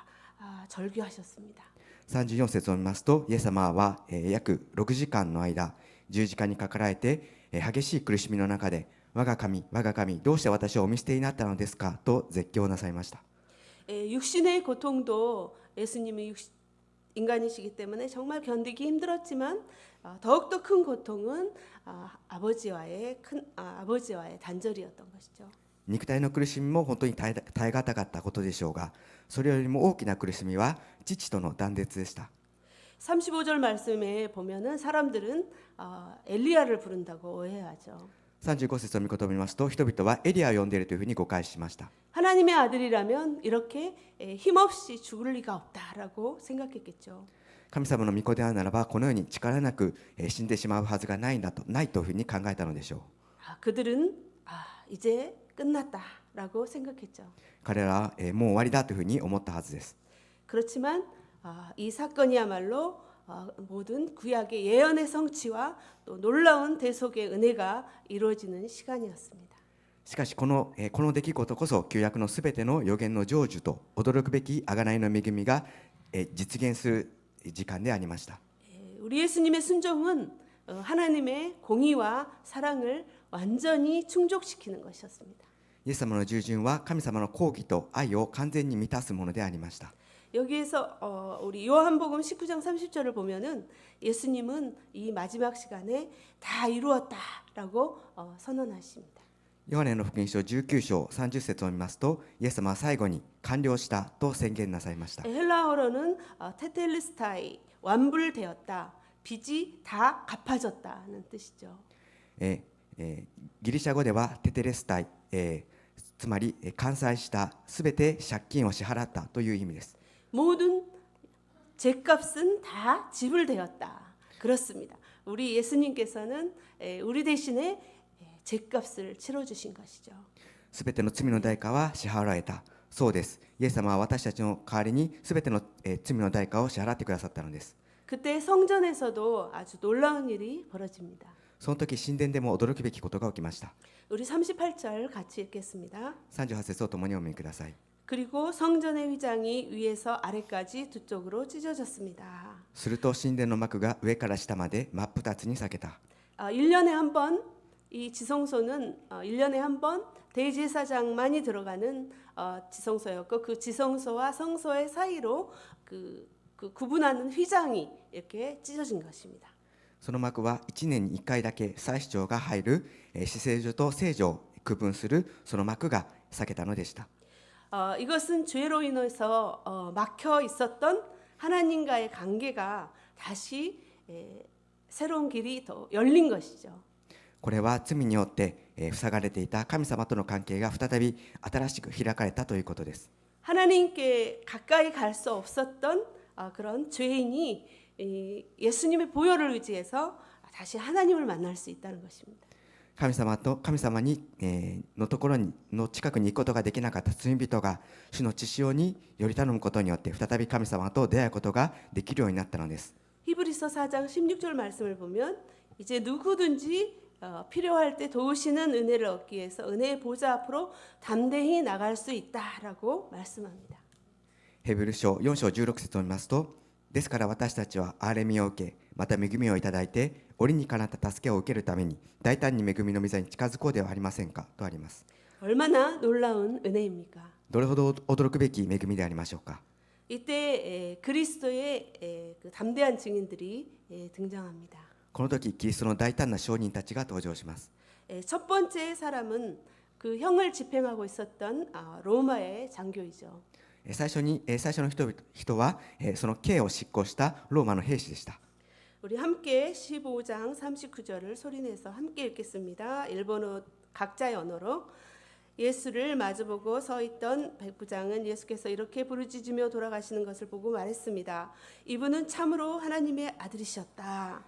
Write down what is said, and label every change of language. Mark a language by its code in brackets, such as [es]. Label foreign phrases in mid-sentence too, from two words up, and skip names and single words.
[ko] 절규하셨습니다. [ja] 34 節を見ますと、イエス様は約6時間の間十字架にかかられて激しい苦しみの中で、我が神どうして私をお見捨てになったのですかと絶叫なさいました。 [ko] 육신의 고통도 예수님이 인간이시기 때문에 정말 견디기 힘들었지만 더욱더 큰 고통은 아버지와의 단절이었던 것이죠. [ja] 肉体の苦しみも本当に耐え難かったことでしょうが、それよりも大きな苦しみは父との断絶でした。 [ko] 35절 말씀에 보면은 사람들은 엘리야를 부른다고 오해하죠. [ja] 35 節を見言を見ますと、人々はエリアを呼んでいるというふうに誤解しました。 [ko] 하나님의 아들이라면 이렇게 힘없이 죽을 리가 없다라고 생각했겠죠. [ja] 神様の御子であるならば、このように力なく死んでしまうはずがないというふうに考えたのでしょう。 [ko] 그들은 이제 끝났다라고 생각했죠. [ja] 彼らはもう終わりだというふうに思ったはずです。 [ko] 그렇지만 이 사건이야말로 모든 구약의 예언의 성취와 또 놀라운 대속의 은혜가 이루어지는 시간이었습니다. [ja] しかしこの出来事こそ旧約のすべての予言の成就と驚くべき贖いの恵みが実現する時間でありました。 [ko] 우리 예수님의 순종은 하나님의 공의와 사랑을 완전히 충족시키는 것이었습니다. [ja] イエス様の従順は神様の公義と愛を完全に満たすものでありました。 [ko] 여기에서 우리 요한복음 19장 30절을 보면은 예수님은 이 마지막 시간에 다 이루었다라고 선언하십니다. [ja] ヨハネの福音書19章30節を見ますと、イエス様は最後に完了したと宣言なさいました。 [ko] 헬라어로는 테텔레스타이 완불되었다, 빚이 다 갚아졌다는 뜻이죠. [ja] ギリシャ語ではテテレスタイ、つまり完済したすべて借金を支払ったという意味です。 [ko] 모든 죄값은 다 지불되었다. 그렇습니다. 우리 예수님께서는 우리 대신에 죄값을 치러주신 것이죠. [ja] すべての罪の代価は支払われた。そうです。イエス様は私たちの代わりにすべての罪の代価を支払ってくださったのです。 [ko] 그때 성전에서도 아주 놀라운 일이 벌어집니다. [ja] その時神殿でも驚くべきことが起きました。 [ko] 우리 38절 같이 읽겠습니다. [ja] 38 節を共にお読みください。 [ko] 그리고 성전의 휘장이 위에서 아래까지 두 쪽으로 찢어졌습니다. [ja] すると神殿の幕が上から下まで真っ二つに裂けた。 [ko] 1년에 한 번 이 지성소는 1년에 한 번 대제사장만이 들어가는 지성소였고, 그 지성소와 성소의 사이로 그 구분하는 휘장이 이렇게 찢어진 것입니다. [ja] その幕は1年に1回だけ祭司長が入る至聖所と聖所を区分するその幕が裂けたのでした。 [ko] 이것은 죄로 인해서 막혀 있었던 하나님과의 관계가 다시 새로운 길이 더 열린 것이죠. [ja] これは罪によって塞がれていた神様との関係が再び新しく開かれたということです。 [ko] 하나님께 가까이 갈 수 없었던 그런 죄인이 예수님의 보혈을 의지해서 다시 하나님을 만날 수 있다는 것입니다. [ja] 神様に、のところにの近くに行くことができなかった罪人が主の血潮により頼むことによって再び神様と出会うことができるようになったのです。 [ko] 히브리서 4장 16절 말씀을 보면 이제 누구든지 필요할 때 도우시는 은혜를 얻기 위해서 은혜의 보좌 앞으로 담대히 나갈 수 있다라고 말씀합니다. [ja] ヘブル書4章16節を見ますと、ですから私たちは憐れみを受け、また恵みをいただいて、折にかなった助けを受けるために大胆に恵みの御座に近づこうではありませんかとあります。 [ko] 얼마나 놀라운 은혜입니까? [ja] どれほど驚くべき恵みでありましょうか。 [ko] 이때 그리스도의 그 담대한 증인들이 등장합니다. [ja] この時キリストの大胆な証人たちが登場します。 [ko] 첫 번째 사람은 그 형을 집행하고 있었던 로마의 장교이죠. [ja] 最初の人はその刑を執行したローマの兵士でした。 [ko] 우리 함께 15장 39절을 소리내서 함께 읽겠습니다. 일본어 각자의 언어로. 예수를 마주보고 서 있던 백부장은 예수께서 이렇게 부르짖으며 돌아가시는 것을 보고 말했습니다. 이분은 참으로 하나님의 아들이셨다.